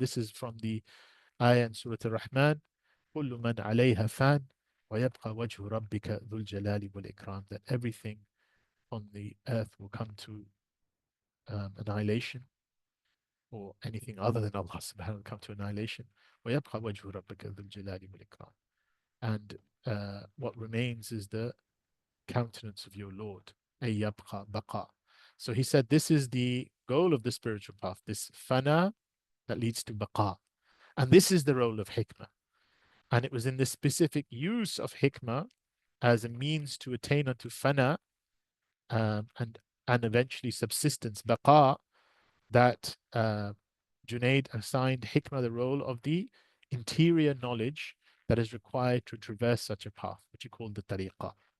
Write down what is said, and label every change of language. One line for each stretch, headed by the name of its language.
English: And this is from the ayah in Surah Al-Rahman,
Arabic: كل من عليها فان ويبقى وجه ربك ذو الجلال والإكرام,
English: that everything on the earth will come to annihilation, or anything other than Allah subhanahu wa ta'ala come to annihilation.
Arabic: ويبقى وجه ربك ذو الجلال والإكرام.
English: And what remains is the countenance of your Lord.
Arabic: أي يبقى بقاء.
English: So he said this is the goal of the spiritual path, this fana that leads to baqa. And this is the role of hikmah. And it was in the specific use of hikmah as a means to attain unto fana, and eventually subsistence, baqa, that Junaid assigned hikmah the role of the interior knowledge that is required to traverse such a path, which he called the tariqah.